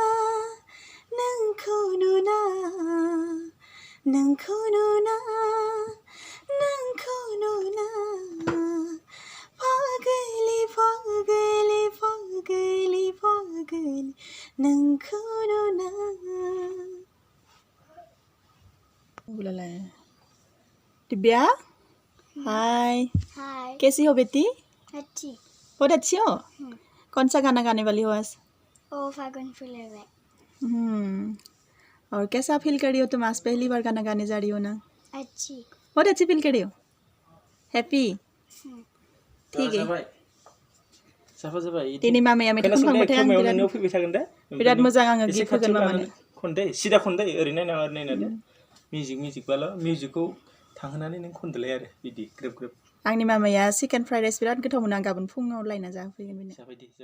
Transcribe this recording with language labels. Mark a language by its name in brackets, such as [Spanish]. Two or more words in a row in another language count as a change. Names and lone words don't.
[Bodo] फागोलि नोंखौ नुना [Hindi] दिव्या हाय कैसी हो बेटी अच्छी बहुत अच्छी हो कौन सा गाना गाने वाली हो आज [Bodo] ओ फागुन फुलेवे [Hindi] और कैसा फील कर रही हो तुम आज पहली बार गाना गाने जा रही हो ना अच्छी बहुत अच्छी फील कर रही हो हैप्पी ठीक है [Bodo] दिनै मामाया मेथाइ खनखांबाथाय आं बिराद मोजां आङो गिफ्ट होगोन मामानो खनदे सिदा खनदे ओरै नायनादे मिउजिक बाल' मिउजिकखौ थांहोनानै नों खनदोलाय आरो बिदि ग्रोब ग्रोब आंनि मामाया चिकेन फ्राइड राइस बिराद गोथाव मोनो आं गाबोन फुङाव लायना जाहोफैगोन बेनो